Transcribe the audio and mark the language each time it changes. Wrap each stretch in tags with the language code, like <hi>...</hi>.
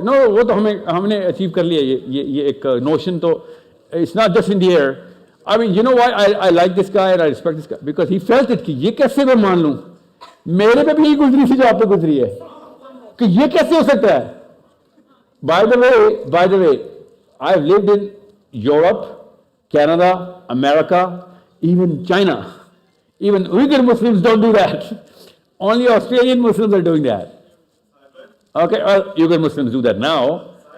<hi>No, वो तो हमने अचीव कर लिया ये एक नोशन तो</hi> <en>it's not just in the air. I mean, you know why I like this guy and I respect this guy? Because he felt it</en> <hi>कि ये कैसे मैं मान लूं? मेरे पे भी यही गुजरी थी जो आप पे गुजरी है कि ये कैसे हो सकता है?</hi> <en>By the way, I've lived in Europe, Canada, America, even China. Even Uyghur Muslims don't do that. Only Australian Muslims are doing that. Okay, well, Uyghur Muslims do that now.</en>